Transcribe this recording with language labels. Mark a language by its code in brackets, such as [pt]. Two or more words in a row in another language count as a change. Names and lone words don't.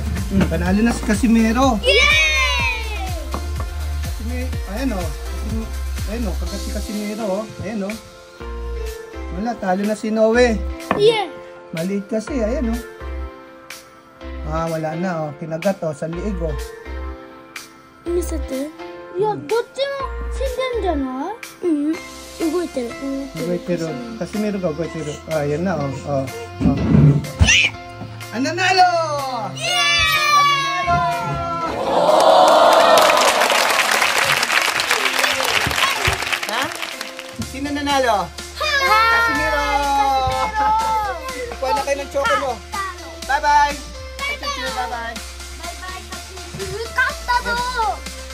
[tl] Panalo na si Casimero. Yay! Ayan, oh. Ayan, oh, kagat si Casimero, oh. Ayan, oh. Wala, talo na si Inoue. Yeah! Maliit kasi, ayan, oh. Wala na, oh. Kinagat, oh, sa liig, oh. [ja] 見せて。いや、どっちも死んでんじゃない？うん。動いてる。 [tl] Pero, Casimero ka, pero. Ayan na, oh. Ang nanalo! Casimero! Ha? Sino nanalo? Casimero! Kuha na kayo ng choco mo. Bye-bye! Bye-bye! [ja] 勝ったぞ